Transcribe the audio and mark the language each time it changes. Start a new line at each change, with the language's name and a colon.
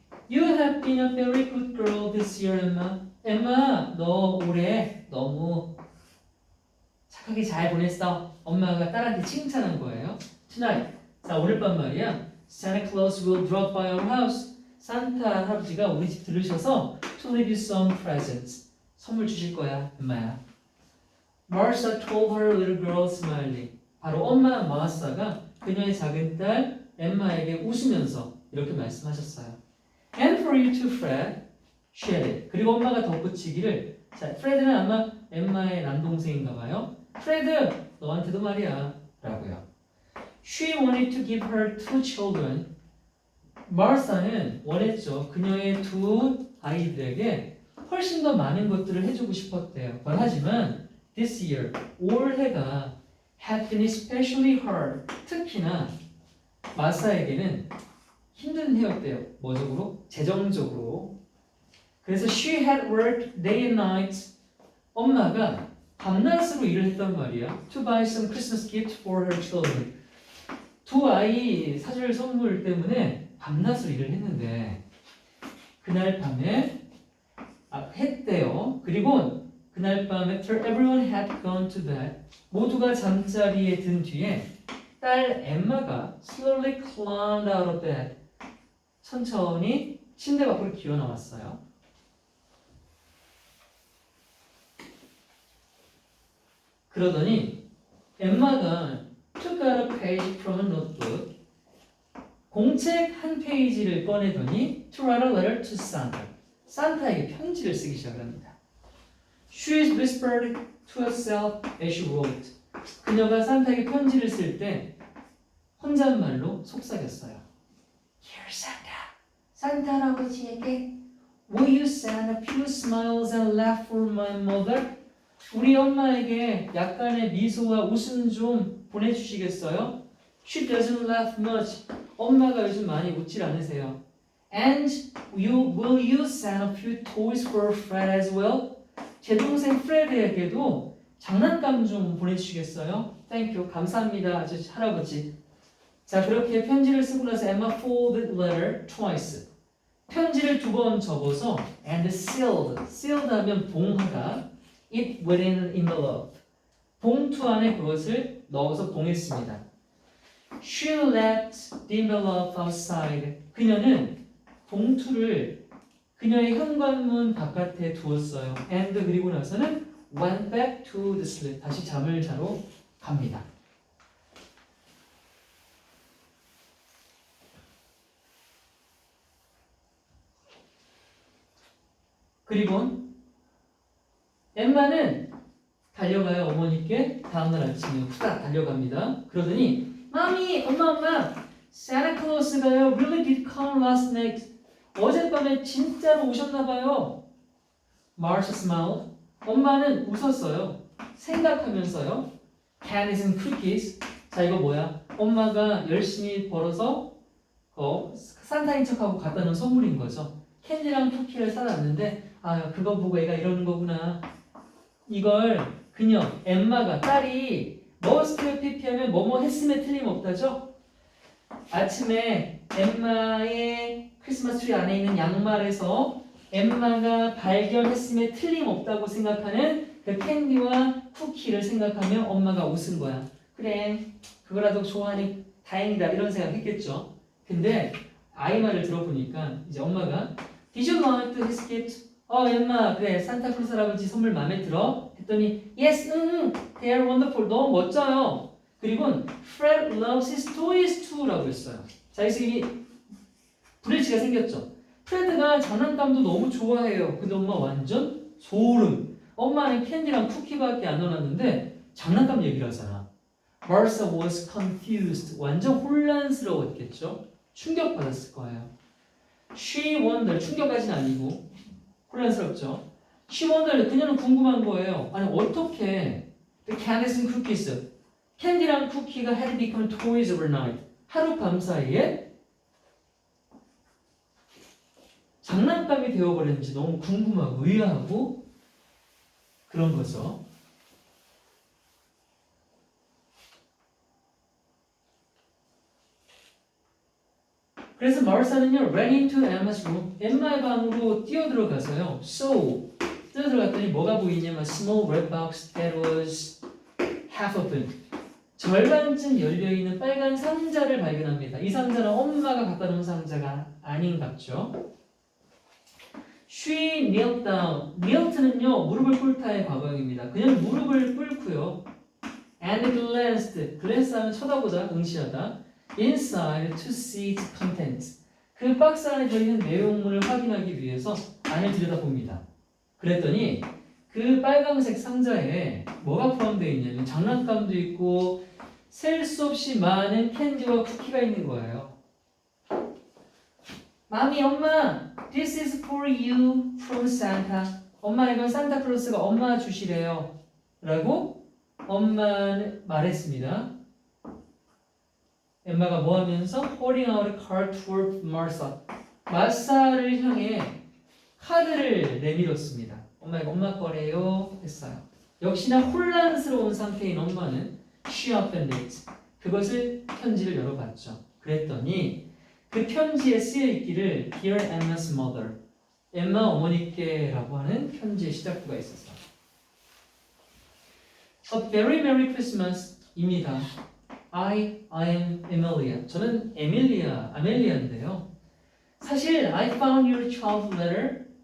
English: You have been a very good girl this year, Emma.
Korean: Emma, 너 올해 너무 착하게 잘 보냈어. 엄마가 딸한테 칭찬한 거예요.
English: Tonight.
Korean: 자, 오늘 밤 말이야.
English: Santa Claus will drop by our house.
Korean: 산타 할아버지가 우리 집 들으셔서
English: to leave you some presents.
Korean: 선물 주실 거야, 엄마야.
English: Martha told her little girl smiling.
Korean: 바로 엄마 마르사가 그녀의 작은 딸 엠마에게 웃으면서 이렇게 말씀하셨어요.
English: And for you to Fred, she added.
Korean: 그리고 엄마가 덧붙이기를 자, 프레드는 아마 엠마의 남동생인가 봐요. 프레드, 너한테도 말이야. 라고요. She wanted to give her two children. 마르사는 원했죠. 그녀의 두 아이들에게 훨씬 더 많은 것들을 해주고 싶었대요. 하지만
English: this year,
Korean: 올해가
English: had been especially hard.
Korean: 특히나 마사에게는 힘든 해였대요. 뭐적으로? 재정적으로. 그래서
English: she had worked day and night.
Korean: 엄마가 밤낮으로 일을 했단 말이야.
English: To buy some Christmas gift for her children.
Korean: 두 아이 사줄 선물 때문에 밤낮으로 일을 했는데 그날 밤에 했대요. 그리고 그날 밤
English: after everyone had gone to bed
Korean: 모두가 잠자리에 든 뒤에 딸 엠마가
English: slowly climbed out of bed
Korean: 천천히 침대 밖으로 기어 나왔어요. 그러더니 엠마가
English: took out a page from a notebook
Korean: 공책 한 페이지를 꺼내더니
English: to write a letter to Santa
Korean: 산타에게 편지를 쓰기 시작합니다.
English: She whispered to herself as she wrote
Korean: 그녀가 산타에게 편지를 쓸 때 혼잣말로 속삭였어요.
English: Dear Santa
Korean: 산타 할아버지에게
English: Will you send a few smiles and laugh for my mother?
Korean: 우리 엄마에게 약간의 미소와 웃음 좀 보내주시겠어요?
English: She doesn't laugh much.
Korean: 엄마가 요즘 많이 웃질 않으세요.
English: And will you send a few toys for Fred as well?
Korean: 제 동생 프레드에게도 장난감 좀 보내주시겠어요?
English: Thank you.
Korean: 감사합니다. 아저씨 할아버지. 자 그렇게 편지를 쓰고 나서
English: Emma folded letter twice.
Korean: 편지를 두 번 접어서
English: and sealed.
Korean: sealed 하면 봉하다.
English: It within an envelope.
Korean: 봉투 안에 그것을 넣어서 봉했습니다.
English: She left the envelope outside.
Korean: 그녀는 봉투를 그녀의 현관문 바깥에 두었어요.
English: And
Korean: 그리고 나서는
English: went back to the sleep.
Korean: 다시 잠을 자러 갑니다. 그리고 엠마는 달려가요. 어머니께 다음날 아침에 후딱 달려갑니다. 그러더니 마미, 엄마
English: Santa Claus가요 really did come last night.
Korean: 어젯밤에 진짜로 오셨나봐요.
English: Martha smiled.
Korean: 엄마는 웃었어요. 생각하면서요.
English: Candies and cookies.
Korean: 자 이거 뭐야? 엄마가 열심히 벌어서 산타인 척하고 갖다 놓은 선물인 거죠. 캔디랑 쿠키를 사놨는데 아 그거 보고 애가 이러는 거구나. 이걸 그녀 엠마가 딸이 머스트 피피하면 뭐뭐 했음에 틀림없다죠. 아침에 엠마의 크리스마스 트리 안에 있는 양말에서 엠마가 발견했음에 틀림없다고 생각하는 그 캔디와 쿠키를 생각하며 엄마가 웃은 거야. 그래 그거라도 좋아하니 다행이다 이런 생각했겠죠. 근데 아이 말을 들어보니까 이제 엄마가
English: Did you like his gift?
Korean: 엠마 그래 산타클로스 할아버지 선물 마음에 들어? 했더니
English: Yes, they are wonderful.
Korean: 너무 멋져요. 그리고
English: Fred loves his toys too
Korean: 라고 했어요. 자 여기서 이 브릿지가 생겼죠. 프레드가 장난감도 너무 좋아해요. 근데 엄마 완전 소름. 엄마는 캔디랑 쿠키밖에 안 넣어놨는데 장난감 얘기를 하잖아.
English: Martha was confused.
Korean: 완전 혼란스러웠겠죠. 충격받았을 거예요.
English: She wondered.
Korean: 충격까지는 아니고 혼란스럽죠.
English: She wondered.
Korean: 그녀는 궁금한 거예요. 아니 어떻게
English: the candies and cookies
Korean: 캔디랑 쿠키가
English: had become toys overnight.
Korean: 하룻밤 사이에 장난감이 되어버렸는지 너무 궁금하고 의아하고 그런 거죠. 그래서 마르사는요
English: ran into Emma's room.
Korean: 엠마의 방으로 뛰어들어가서요.
English: So
Korean: 뛰어들어갔더니 뭐가 보이냐면
English: small red box that was half open.
Korean: 절반쯤 열려있는 빨간 상자를 발견합니다. 이 상자는 엄마가 갖다 놓은 상자가 아닌갑죠.
English: She knelt down.
Korean: knelt는요, 무릎을 꿇다의 과거형입니다. 그냥 무릎을 꿇고요.
English: And glanced.
Korean: glance 하면 쳐다보다, 응시하다.
English: inside to see its contents.
Korean: 그 박스 안에 들어있는 내용물을 확인하기 위해서 안을 들여다봅니다. 그랬더니 그 빨강색 상자에 뭐가 포함되어 있냐면 장난감도 있고 셀 수 없이 많은 캔디와 쿠키가 있는 거예요. 마미, 엄마,
English: this is for you from Santa.
Korean: 엄마, 이건 산타클로스가 엄마 주시래요. 라고 엄마는 말했습니다. 엠마가 뭐 하면서?
English: holding out a card toward Martha.
Korean: 마사를 향해 카드를 내밀었습니다. 엄마, 이거 엄마 거래요. 했어요. 역시나 혼란스러운 상태인 엄마는
English: she opened it.
Korean: 그것을 편지를 열어봤죠. 그랬더니 그 편지에 쓰여있기를
English: Dear Emma's mother.
Korean: 엠마 어머니께라고 하는 편지의 시작부가 있었어요.
English: A very merry Christmas입니다. I am Emilia.
Korean: 저는 아멜리아인데요. 사실
English: I found your child letter.